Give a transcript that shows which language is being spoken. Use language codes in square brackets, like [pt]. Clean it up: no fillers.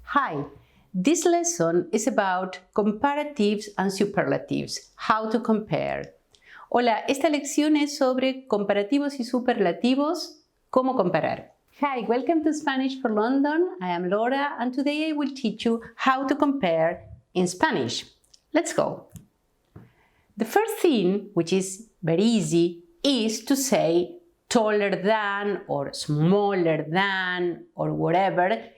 [en] Hi, this lesson is about comparatives and superlatives, how to compare. [es] Hola, esta lección es sobre comparativos y superlativos, cómo comparar. [en] Hi, welcome to Spanish for London. I am Laura and today I will teach you how to compare in Spanish. Let's go. The first thing, which is very easy, is to say taller than or smaller than or whatever.